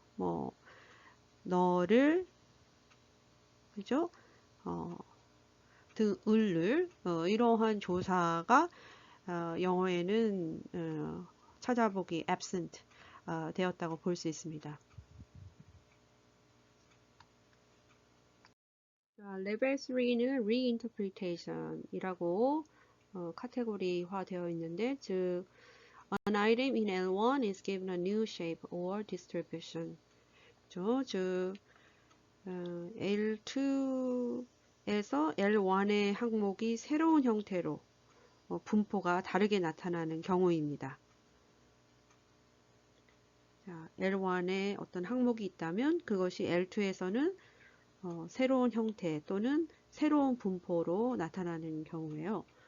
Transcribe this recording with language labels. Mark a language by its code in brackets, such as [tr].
[ko] 뭐 너를 그죠? 을을 이러한 조사가 영어에는 찾아보기 absent 되었다고 볼 수 있습니다. 레벨 3는 reinterpretation 이라고 카테고리화 되어 있는데 즉 [en] an item in L1 is given a new shape or distribution [ko] 그렇죠? 즉 L2에서 L1의 항목이 새로운 형태로 분포가 다르게 나타나는 경우입니다. 자, L1에 어떤 항목이 있다면 그것이 L2에서는 새로운 형태 또는 새로운 분포로 나타나는 경우예요.